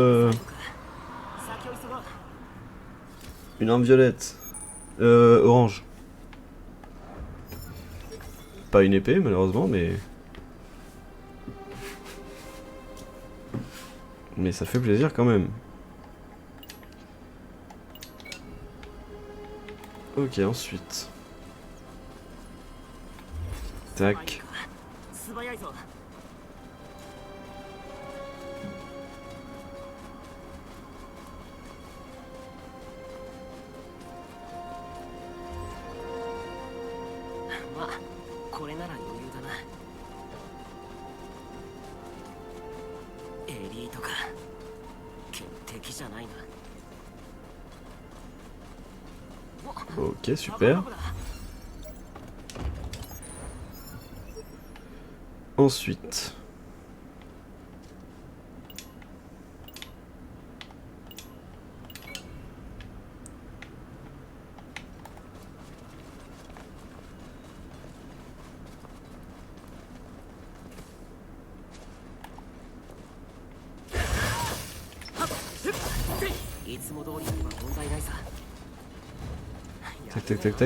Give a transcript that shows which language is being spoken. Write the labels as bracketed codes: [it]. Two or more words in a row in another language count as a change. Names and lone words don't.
[ja] 先を急ごう。 [fr] Une arme violette. Orange. Pas une épée, malheureusement, mais... Mais ça fait plaisir quand même. Ok, ensuite. Tac. [ja] 素早いぞ。まあこれなら余裕だな。エリートか。敵じゃないな。 [fr] Ok, super. Ensuite. Tac, tac, tac, tac.